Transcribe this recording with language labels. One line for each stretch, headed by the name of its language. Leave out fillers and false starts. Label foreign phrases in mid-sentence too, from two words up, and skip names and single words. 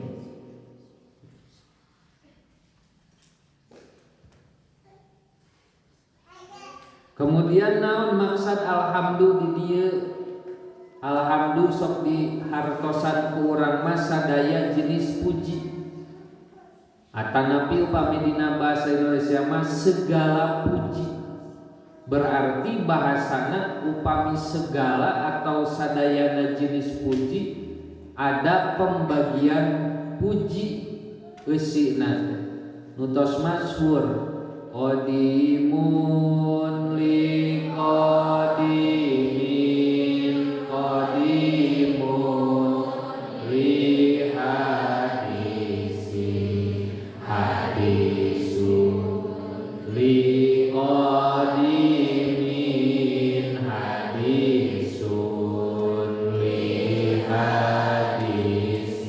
Sundanese: Kemudian naon maksud alhamdu di dieu? Alhamdu sok di hartosan ku urang mah sadaya jenis puji. Atanapi upami dina bahasa Indonesia mah
Indonesian: segala puji.
Sundanese: Berarti bahasana upami
Indonesian: segala atau
Sundanese: sadayana jenis puji
Indonesian: ada pembagian puji
Sundanese: eusina nutos masyhur
Arabic: قديم لقديم قديم لحديث حديث لقديم حديث لحديث.